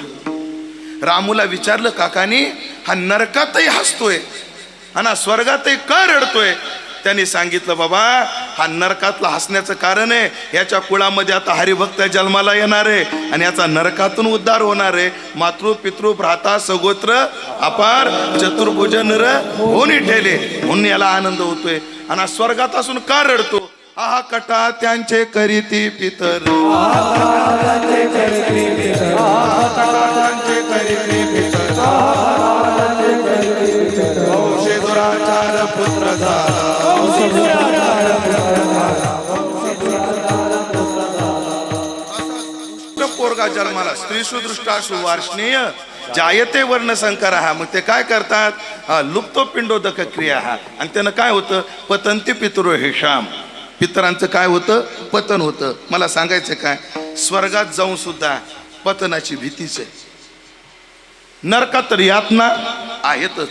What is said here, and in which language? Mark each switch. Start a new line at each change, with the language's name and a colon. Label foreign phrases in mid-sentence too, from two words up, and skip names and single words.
Marathi: रामूला विचारलं काकानी हा नरकातही हसतोय आणि स्वर्गातही का रडतोय? त्यांनी सांगितलं बाबा हा नरकातला हसण्याचं कारण आहे याच्या कुळामध्ये आता हरिभक्त जन्माला येणार आहे आणि याचा नरकातून उद्धार होणार आहे. मातृ पितृ भ्राता सगोत्र अपार चतुर्भुज नर होणी ठेले म्हणून याला आनंद होतोय. आणि स्वर्गात असून का रडतो? आहा कटा त्यांचे करीती पितर दुराचार पुत्र पोरगा जन्माला
Sanskrit: स्त्री सुदृष्टा सुवार्ष्णेय जायते वर्ण संकर
Marathi: हा. मग ते काय करतात?
Sanskrit: लुप्तो पिंडोदक क्रिया हा.
Marathi: आणि त्यानं काय होतं?
Sanskrit: पतंती पितरो हे श्याम.
Marathi: पितरांचं काय होतं? पतन होतं. मला सांगायचं काय? स्वर्गात जाऊन सुद्धा पतनाची भीतीच आहे. नरकात तर यातना आहेतच.